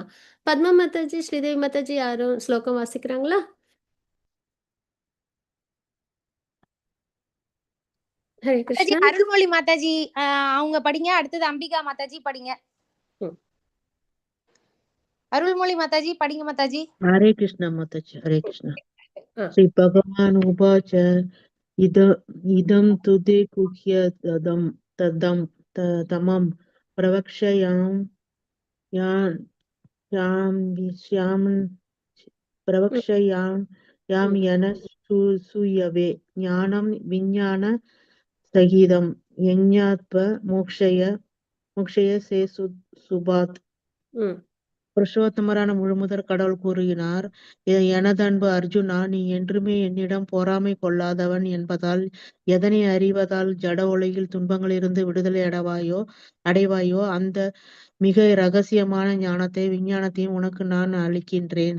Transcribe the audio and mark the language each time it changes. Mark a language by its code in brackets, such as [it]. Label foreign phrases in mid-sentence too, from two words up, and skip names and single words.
[ta] பத்மா மாதாஜி, ஸ்ரீதேவி மாதாஜி யாரும் ஸ்லோகம் வாசிக்கிறாங்களா? ஹரே மாதாஜி கிருஷ்ணா. அருள்மொழி மாதாஜி அவங்க படிங்க. அடுத்தது அம்பிகா மாதாஜி படிங்க. ம். அருள்மொழி மாதாஜி படிங்க மாதாஜி. [hi] हरे कृष्ण माताजी हरे कृष्ण ஆ [sa] श्री भगवान उवाच इदं तु ते गुह्य तमं प्रवक्ष्यामि प्रवक्ष्यामि येन सूयवे ज्ञानं विज्ञान सहितं यज्ञात्वा मोक्षय से सुभात् ம் [ta] புருஷோத்தமரான முழுமுதற் கடவுள் கூறுகிறார், எனதன்பு அர்ஜுனா, நீ என்றுமே என்னிடம் பொறாமை கொள்ளாதவன் என்பதால் எதனை அறிவதால் ஜட உலகில் துன்பங்களிலிருந்து விடுதலை அடைவாயோ அந்த மிக ரகசியமான ஞானத்தை விஞ்ஞானத்தையும் உனக்கு நான் அளிக்கின்றேன்.